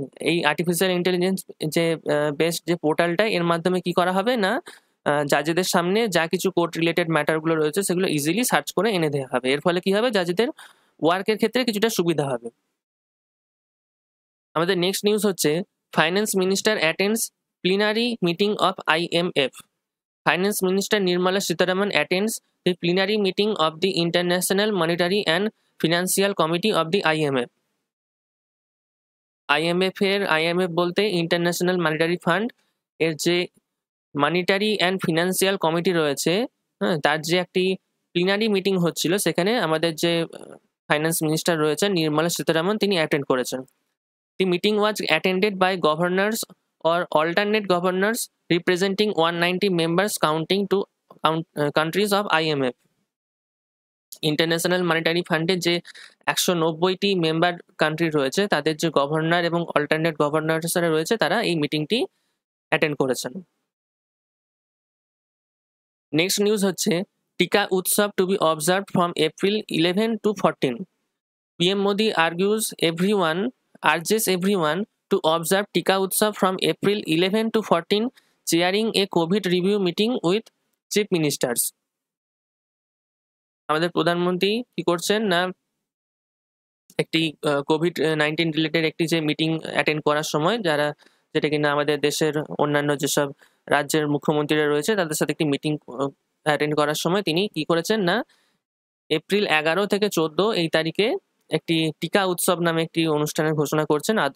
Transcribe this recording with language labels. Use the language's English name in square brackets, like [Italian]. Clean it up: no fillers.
[Bangla] এই artificial intelligence যে based যে পোর্টালটা, এর মাধ্যমে কি করা হবে না, জাজেদের সামনে যা কিছু কোর্ট রিলেটেড ম্যাটারগুলো রয়েছে সেগুলো ইজিলি সার্চ করে এনে দেওয়া হবে। এর ফলে কি হবে, জাজেদের ওয়ার্কের ক্ষেত্রে কিছুটা সুবিধা হবে। আমাদের নেক্সট নিউজ হচ্ছে [English] Finance minister attends plenary meeting of IMF. Finance Minister Nirmala Sitharaman attends the plenary meeting of the International Monetary and Financial Committee of the IMF. [Bangla] IMF বলতে ইন্টারন্যাশনাল মনিটারি ফান্ড, এর যে মনিটারি অ্যান্ড ফিনান্সিয়াল কমিটি রয়েছে, তার যে একটি প্লিনারি meeting হচ্ছিল, সেখানে আমাদের যে ফাইন্যান্স মিনিস্টার রয়েছে নির্মলা সীতারামন, তিনি অ্যাটেন্ড করেছেন। [English] The meeting was attended by governors or alternate governors representing 190 members counting to countries of IMF. [Bangla] International monetary ফান্ডের যে 190টি মেম্বার কান্ট্রি রয়েছে, তাদের যে গভর্নর এবং অল্টারনেট গভর্নর্সরা রয়েছে, তারা এই মিটিংটি অ্যাটেন্ড করেছেন। নেক্সট নিউজ হচ্ছে টিকা উৎসব [English] To be observed from April 11 to 14. PM Modi urges everyone to observe Tika Utsav from April 11 to 14, chairing a COVID review meeting with chief ministers. [Bangla] আমাদের প্রধানমন্ত্রী কি করছেন না, একটি COVID-19 রিলেটেড একটি যে মিটিং অ্যাটেন্ড করার সময়, যেটা কিনা আমাদের দেশের অন্যান্য যেসব রাজ্যের মুখ্যমন্ত্রীরা রয়েছে তাদের সাথে একটি মিটিং অ্যাটেন্ড করার সময় তিনি কি করেছেন না, April 11 থেকে 14 এই তারিখে একটি টিকা উৎসব নামে একটি অনুষ্ঠানের ঘোষণা করছেন।